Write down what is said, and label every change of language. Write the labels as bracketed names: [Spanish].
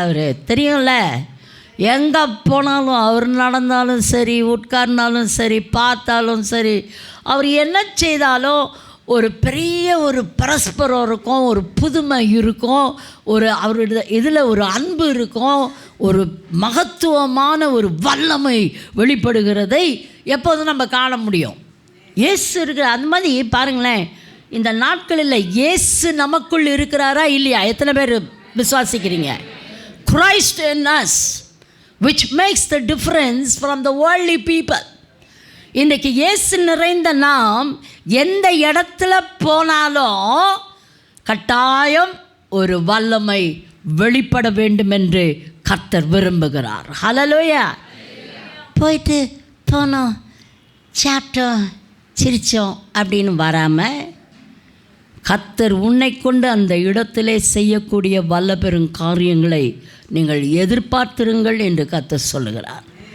[Tamil] அவர் தெரியும்ல, எங்கே போனாலும் அவர் நடந்தாலும் சரி, உட்கார்ந்தாலும் சரி, பார்த்தாலும் சரி, அவர் என்ன செய்தாலும் ஒரு பெரிய ஒரு பரஸ்பரம் இருக்கும், ஒரு புதுமை இருக்கும், ஒரு அவருடைய இதில் ஒரு அன்பு இருக்கும், ஒரு மகத்துவமான ஒரு வல்லமை வெளிப்படுகிறதை எப்போதும் நம்ம காண முடியும். இயேசு இருக்கிற அந்த மாதிரி பாருங்களேன். இந்த நாட்களில் இயேசு நமக்குள் இருக்கிறாரா இல்லையா? எத்தனை பேர் விசுவாசிக்கிறீங்க? [English] Christ in us, which makes the difference from the worldly people. [Tamil] இன்றைக்கு இயேசு நிறைந்த நாம் எந்த இடத்துல போனாலும் கட்டாயம் ஒரு வல்லமை வெளிப்பட வேண்டும் என்று கர்த்தர் விரும்புகிறார். ஹல்லேலூயா. போயிட்டு போனோம், சாப்பிட்டோம், சிரித்தோம் அப்படின்னு வராமல் கர்த்தர் உன்னை கொண்டு அந்த இடத்திலே செய்யக்கூடிய வல்ல பெரும் காரியங்களை நீங்கள் எதிர்பார்த்திருங்கள் என்று கர்த்தர் சொல்லுகிறார்.